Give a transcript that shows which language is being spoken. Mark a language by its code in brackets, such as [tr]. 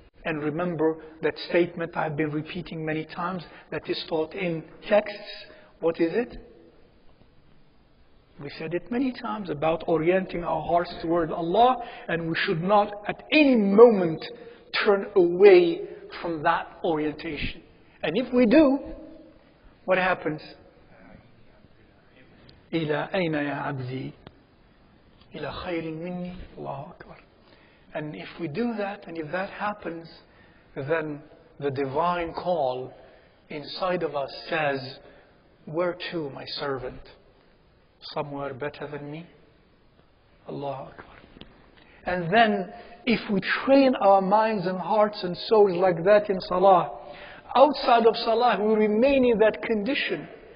[en] And remember that statement I've been repeating many times that is taught in texts. What is it? We said it many times about orienting our hearts toward Allah, and we should not at any moment turn away from that orientation. And if we do, what happens? [ar] إِلَىٰ أَيْنَ يَا عَبْدِي إِلَىٰ خَيْرٍ مِّنِّي Allahu Akbar. [en] And if we do that, and if that happens, then the divine call inside of us says, where to, my servant? Somewhere better than me? Allahu Akbar. And then, if we train our minds and hearts and souls like that in salah, outside of salah we remain in that condition.